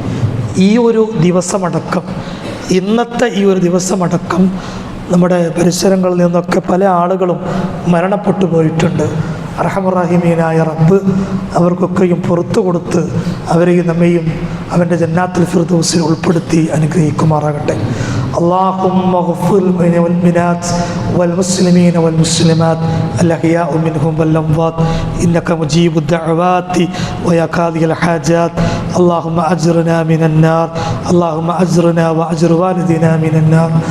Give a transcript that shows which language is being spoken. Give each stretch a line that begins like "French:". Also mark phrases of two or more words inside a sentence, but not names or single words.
Malayalam: ഈ ഒരു ദിവസമടക്കം, ഇന്നത്തെ ഈ ഒരു ദിവസമടക്കം നമ്മുടെ പരിസരങ്ങളിൽ നിന്നൊക്കെ പല ആളുകളും മരണപ്പെട്ടു പോയിട്ടുണ്ട്. അർഹമുർ-റഹീമീനായ റബ്ബ് അവർക്കൊക്കെയും പുറത്തു കൊടുത്ത് അവരെയും നമ്മയും അവൻ്റെ
Arabic: جنات الفردوس
Malayalam: ഉൾപ്പെടുത്തി അനുഗ്രഹിക്കുമാറാകട്ടെ.
Arabic: اللهم اغفر للمؤمنات والمسلمين والمسلمات الأحياء منهم والأموات إنك مجيب الدعوات ويا قاضي الحاجات. اللهم أجرنا من النار، اللهم أجرنا وأجر والدنا من النار.